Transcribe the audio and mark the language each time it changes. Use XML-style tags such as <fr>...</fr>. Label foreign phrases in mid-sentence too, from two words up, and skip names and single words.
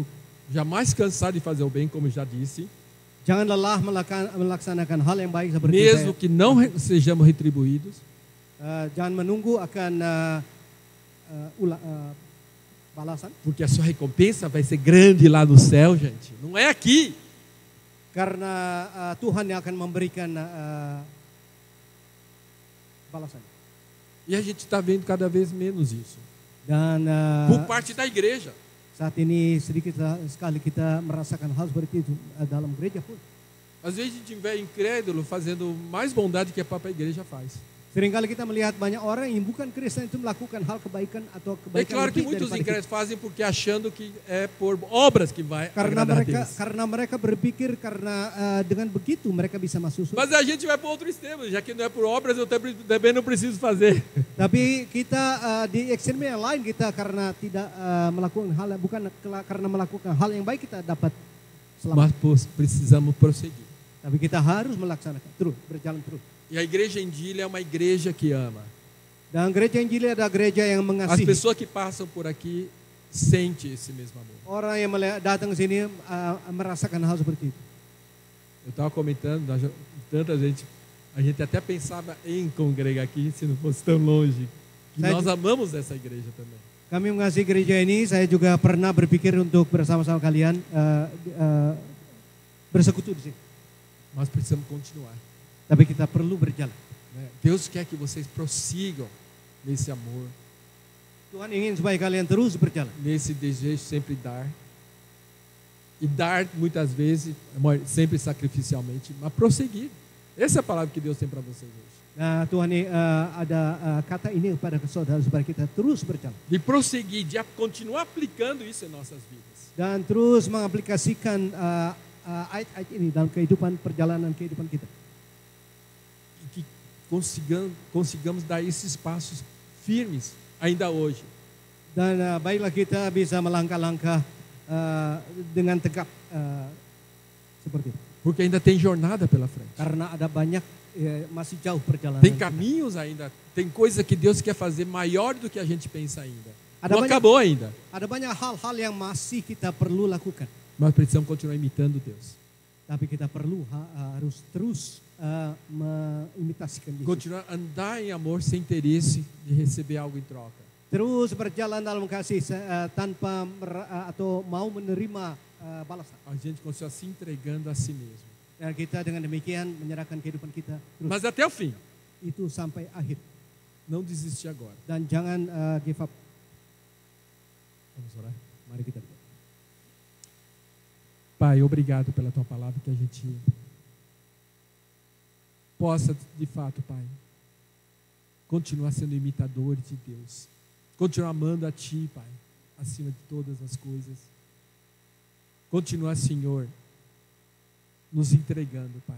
<pt>jamais cansar de fazer o bem, como já disse,</pt> <id>Jangan lelah melaksanakan hal yang baik seperti</id> <pt>mesmo que não sejamos retribuídos,</pt> <id>jangan menunggu akan balasan.</id> <pt>porque a sua recompensa vai ser grande lá no céu, gente. Não é aqui.</pt> <id>Karena Tuhan yang akan memberikan balasan.</id> <pt>E a gente está vendo cada vez menos isso.</pt> <id>Dan</id> <pt>Por parte da igreja.</pt> <id>saat ini sedikit sekali kita merasakan hal seperti itu dalam gereja pun.</id> <pt>Às vezes a gente vê incrédulo fazendo mais bondade que a própria igreja faz.</pt> <id>Seringkali kita melihat banyak orang yang bukan Kristen itu melakukan hal kebaikan atau</id> <pt>É</pt> <id>kebaikan</id> <pt>claro que</pt> <id>lebih</id> <pt>muitos</pt> <id>daripada kita.</id> <pt>incrédulos fazem porque achando que é por obras que vai</pt> <id>Karena</id> <pt>agradar a</pt> <id>mereka</id> <pt>Deus.</pt> <id>berpikir karena dengan begitu mereka bisa masuk surga.</id> <pt>Mas a gente vai para outro extremo, já que não é por obras, eu também não preciso fazer.</pt> <id>Tapi kita di ekstrem yang lain kita karena tidak melakukan hal bukan karena melakukan hal yang baik kita dapat selamat.</id> <pt>Mas precisamos prosseguir.</pt> <id>Tapi kita harus melaksanakan terus berjalan terus.</id> <pt>E a igreja em Dile é uma igreja que ama.</pt> <id>Dan gereja Injil adalah gereja yang</id> <pt>As</pt> <id>mengasihi.</id> <pt>pessoas que passam por aqui sentem esse mesmo amor.</pt> <id>Orang yang datang ke sini merasakan hal seperti itu.</id> <pt>Eu estava comentando, tanta gente, a gente até pensava em congregar aqui se não fosse tão longe. Que</pt> <id>Saya-</id> <pt>nós amamos essa igreja também.</pt> <id>Kami mengasihi gereja ini. Saya juga pernah berpikir untuk bersama-sama kalian bersekutu di sini.</id> <pt>Mas precisamos continuar.</pt> <id>Tapi kita perlu berjalan.</id> <pt>Né? Deus quer que vocês prossigam nesse amor, Tuhan ingin supaya kalian terus berjalan. nesse desejo sempre dar. E dar muitas vezes, sempre sacrificialmente, mas prosseguir. Essa é a palavra que Deus tem para vocês hoje.</pt> <id>Nah, Tuhan ada kata ini kepada saudara supaya kita terus berjalan</id> <pt>De prosseguir, de continuar aplicando isso em nossas vidas.</pt> <id>dan terus mengaplikasikan ayat-ayat ini dalam perjalanan kehidupan kita.</id> <pt>E que consigamos dar esses passos firmes ainda hoje.</pt> <id>Dan baiklah kita bisa melangkah-langkah dengan tegap seperti itu.</id> <pt>Porque ainda tem jornada pela frente.</pt> <id>Karena ada banyak masih jauh perjalanan.</id> <pt>Tem caminhos ainda, tem coisa que Deus quer fazer maior do que a gente pensa ainda.</pt> <id>Ada</id> <pt>Não</pt> <id>banyak-</id> <pt>acabou ainda,</pt> <id>Ada banyak hal-hal yang masih kita perlu lakukan.</id> <pt>mas precisamos continuar imitando Deus.</pt> <id>Tapi kita perlu harus terus mengimitasikan Yesus.</id> <pt>Continuar a andar em amor sem interesse de receber algo em troca.</pt> <id>Terus berjalan dalam kasih tanpa atau mau menerima balasan.</id> <pt>A gente continuar se entregando a si mesmo.</pt> <id>Dan kita dengan demikian menyerahkan kehidupan kita terus</id> <pt>Mas até o fim.</pt> <id>itu sampai akhir.</id> <pt>Não desistir agora.</pt> <id>Dan jangan</id> <en>give up.</en> <pt>Vamos orar.</pt> <id>Mari kita berdoa.</id> <pt>Pai, obrigado pela tua palavra, que a gente possa, de fato, Pai, continuar sendo imitadores de Deus. Continuar amando a Ti, Pai, acima de todas as coisas. Continuar, Senhor, nos entregando, Pai.</pt>